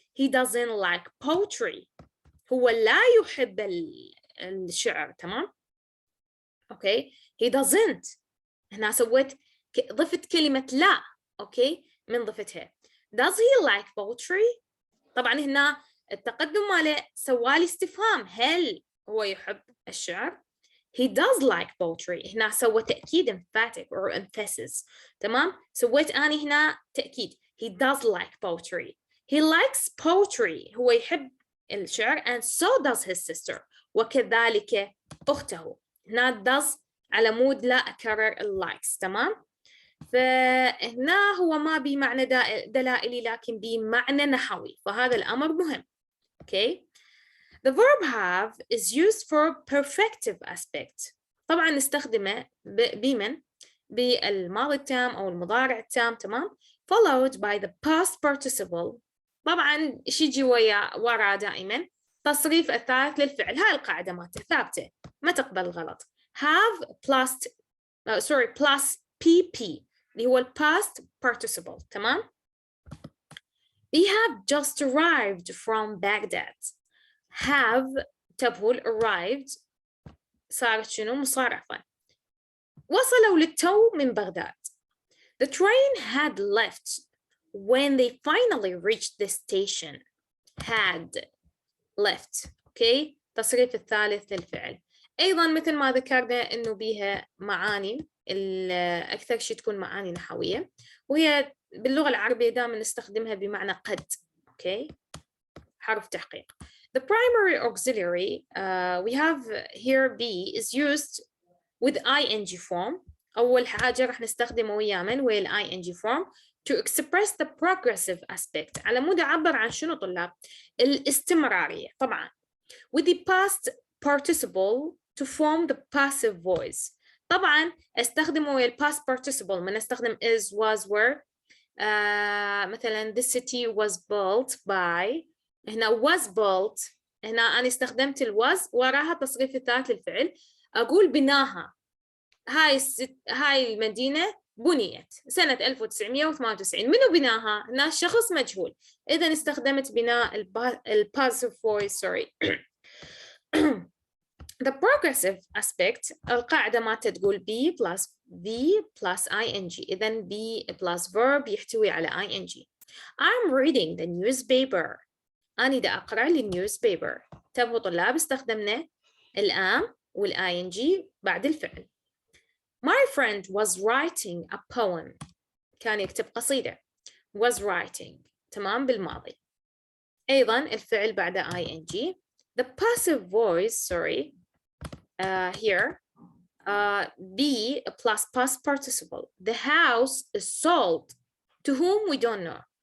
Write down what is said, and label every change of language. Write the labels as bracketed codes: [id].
[en] He doesn't like poetry. [ar] هو لا يحب الشعر. تمام؟ أوكي. [en] He doesn't. [ar] هنا سويت ضفت كلمة لا. أوكي. من ضفتها. [en] Does he like poetry؟ [ar] طبعا هنا التقدم ماله سوالي استفهام. هل هو يحب الشعر؟ [en] He does like poetry. [ar] هنا سوى تأكيد emphatic or emphasis. تمام؟ سويت أنا هنا تأكيد. [en] He does like poetry. He likes poetry. [ar] هو يحب الشعر [en] and so does his sister. [ar] وكذلك أخته. هنا does على مود لا أكرر likes. تمام؟ فهنا هو ما بمعنى دلائلي لكن بمعنى نحوي. فهذا الأمر مهم. Okay. [en] The verb have is used for perfective aspect. [ar] طبعا نستخدمه بمن؟ بالماضي التام أو المضارع التام. [en] تمام؟ followed by the past participle. [ar] طبعا إيش يجي ورا دائما؟ تصريف الثالث للفعل. هاي القاعدة مالته ثابتة ما تقبل غلط. [en] have plus plus pp [ar] اللي هو past participle. تمام. [en] They have just arrived from Baghdad. [ar] have تبول arrived صارت شنو مصارفة. وصلوا للتو من بغداد. [en] The train had left when they finally reached the station. had left. okay. [ar] تصريف الثالث للفعل. أيضا مثل ما ذكرنا إنه بيها معاني أكثر شيء تكون معاني نحوية، وهي باللغة العربية دائما نستخدمها بمعنى قد. okay. حرف تحقيق. [en] The primary auxiliary we have here be is used with ing form. [ar] أول حاجة راح نستخدمه ويا من ويا ing form to express the progressive aspect. على مود أعبر عن شنو طلاب؟ الاستمرارية طبعا. [en] with the past participle to form the passive voice. [ar] طبعا استخدمه ويا past participle من استخدم is was were. [en] مثلا the city was built by. هنا was built. [ar] هنا أنا استخدمت was وراها تصريف الثالث للفعل. أقول بناها. هاي المدينة بنيت سنة 1998. منو بناها؟ هنا شخص مجهول. إذا استخدمت بناء passive voice. [en] sorry. The progressive aspect [ar] القاعدة ما تقول [en] be plus v plus ing. إذا be plus verb [ar] يحتوي على [en] ing. I'm reading the newspaper. [ar] أنا دا أقرأ newspaper. تبهو طلاب استخدمنا الام والing بعد الفعل. [en] My friend was writing a poem. [ar] كان يكتب قصيدة. [en] was writing. [ar] تمام بالماضي. أيضا الفعل بعد ing. [en] The passive voice, sorry, here, be plus past participle. The house is sold. To whom we don't know.